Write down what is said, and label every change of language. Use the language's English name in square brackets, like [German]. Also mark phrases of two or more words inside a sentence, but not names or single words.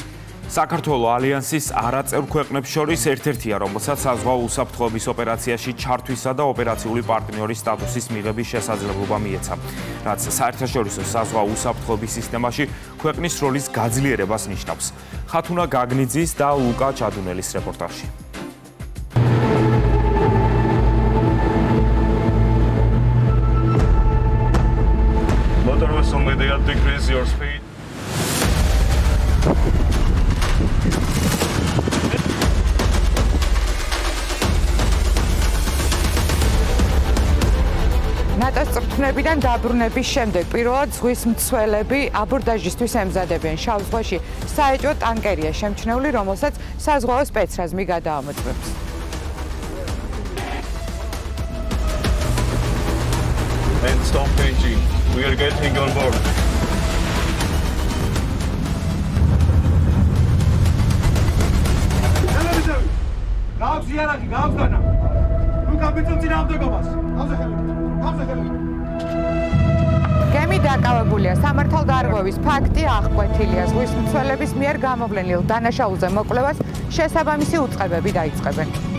[Georgian] საქართველოს ალიანსის არაწევრ ქვეყნებს შორის ერთ-ერთია, რომელსაც საზღვაო უსაფრთხოების ოპერაციაში ჩართვისა და ოპერაციული პარტნიორის სტატუსის მიღების შესაძლებლობა მიეცა, რაც საერთაშორისო საზღვაო უსაფრთხოების სისტემაში ქვეყნის როლის გაძლიერებას ნიშნავს. ხათუნა გაგნიძის და ლუკა ჩადუნელის რეპორტაჟი. [English] Motorist immediate decrease your speed. [Georgian] ნატოს წვრთნებიდან დაბრუნების შემდეგ პირველად ზღვის მცველები აბორდაჟისთვის ემზადებიან. შავ ზღვაში საეჭვო ტანკერია შემჩნეული, რომელსაც საზღვაო სპეცრაზმი გადაამოწმებს. [English] And stop engine. We are getting on board. [Georgian] გემი დაკავებულია. სამართალდარღვევის ფაქტი აღკვეთილია. ზღვის მცველების მიერ გამოვლენილ დანაშაულზე მოკვლევას შესაბამისი უწყებები დაიწყებენ.